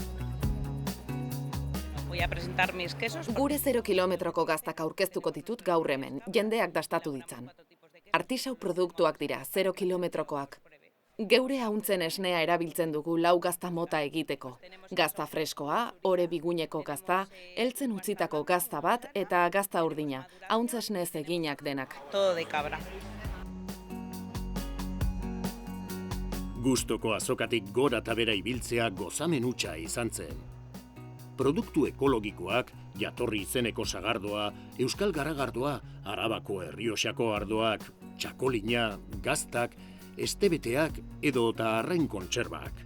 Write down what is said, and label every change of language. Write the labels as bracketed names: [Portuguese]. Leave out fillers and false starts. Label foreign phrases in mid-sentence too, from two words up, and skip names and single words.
[Basque] Gure 0 kilometroko gaztak aurkeztuko ditut gaur hemen, jendeak dastatu ditzan. Artisau produktuak dira, 0 kilometrokoak. Geure hauntzen esnea erabiltzen dugu 4 gazta mota egiteko. Gazta freskoa, ore biguneko gazta, heltzen utzitako gazta bat eta gazta urdina, hauntzesnez eginak denak. [Spanish] Todo de cabra. [Basque] Gustoko azokatik gora eta bera ibiltzea gozamen hutsa izan zen. produktu ekologikoak, jatorri izeneko sagardoa, euskal garagardoa, Arabako Errioxako ardoak, txakolina, gaztak, estebeteak edo eta arrain kontserbak.